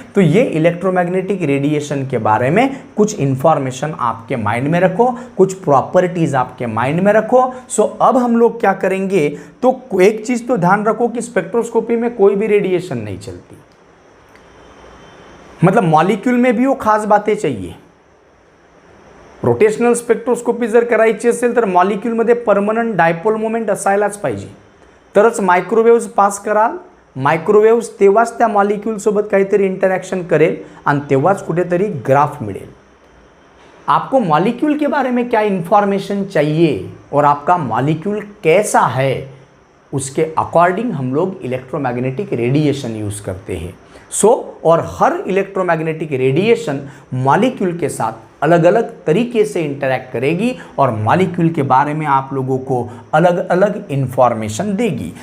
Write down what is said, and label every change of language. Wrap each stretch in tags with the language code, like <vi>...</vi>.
<hi>तो ये electromagnetic radiation के बारे में कुछ इंफॉर्मेशन आपके माइंड में रखो, कुछ प्रॉपर्टीज़ आपके माइंड में रखो. सो अब हम लोग क्या करेंगे, तो एक चीज़ तो ध्यान रखो कि स्पेक्ट्रोस्कोपी में कोई भी रेडिएशन नहीं चलती, मतलब मॉलिक्यूल में भी वो खास बातें चाहिए.</hi> <mr>रोटेशनल स्पेक्ट्रोस्कोपी जर करायची असेल तर मॉलिक्यूलमध्ये परमनंट डायपोल मोमेंट असायलाच पाहिजे, तरच मायक्रोवेव्ज पास कराल. मायक्रोवेव्ज तेव्हाच त्या मॉलिक्यूलसोबत काहीतरी इंटरॅक्शन करेल आणि तेव्हाच कुठेतरी ग्राफ मिळेल.</mr> <hi>आपको मॉलिक्यूल के बारे में क्या इन्फॉर्मेशन चाहिए और आपका मॉलिक्यूल कैसा है, उसके अकॉर्डिंग हम लोग इलेक्ट्रोमैग्नेटिक रेडिएशन यूज़ करते हैं. और हर इलेक्ट्रोमैग्नेटिक रेडिएशन मॉलिक्यूल के साथ अलग अलग तरीके से इंटरैक्ट करेगी और मॉलिक्यूल के बारे में आप लोगों को अलग अलग इन्फॉर्मेशन देगी.</hi>